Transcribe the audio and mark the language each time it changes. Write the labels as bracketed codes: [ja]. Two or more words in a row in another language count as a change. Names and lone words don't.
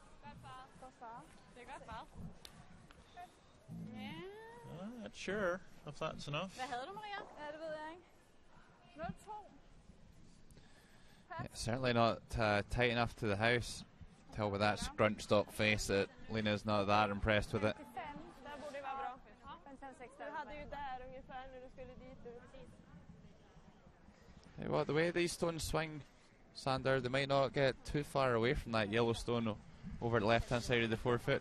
[en] Not sure if that's enough. [da] Hvad havde du, Maria? Ja, det ved jeg ikke. 0-2. [en] Yeah, certainly not tight enough to the house. Tell with that scrunched up face that Lena's not that impressed with it. Hey, well, the way these stones swing, Sander, they might not get too far away from that yellow stone over the left-hand side of the 4-foot.